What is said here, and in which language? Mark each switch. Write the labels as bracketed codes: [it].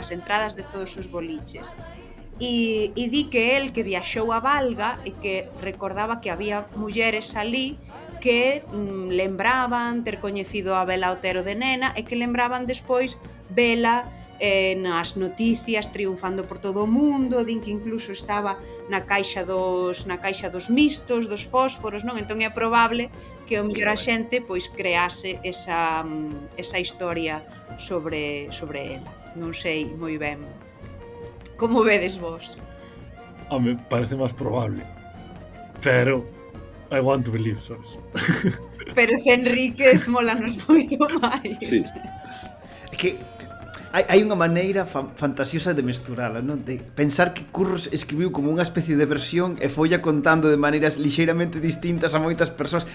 [gl] As entradas de todos os boliches. E di que el que viaxou a Valga e que recordaba que había mulleres ali que lembraban ter coñecido a Abela Otero de nena e que lembraban despois vela nas noticias triunfando por todo o mundo, din que incluso estaba na caixa dos mistos, dos fósforos, non? Entón é probable que o mellor a xente pois crease esa historia sobre ela. Non sei moi ben. Como vedes vos? Home, parece máis probable. Pero [en] I want to believe, [gl] sabes? Pero Enríquez molanos moito máis. Sí. É que hai unha maneira fantasiosa de mesturala, non? De pensar que Curros escribiu como unha especie de versión e folla contando de maneiras lixeiramente distintas a moitas persoas.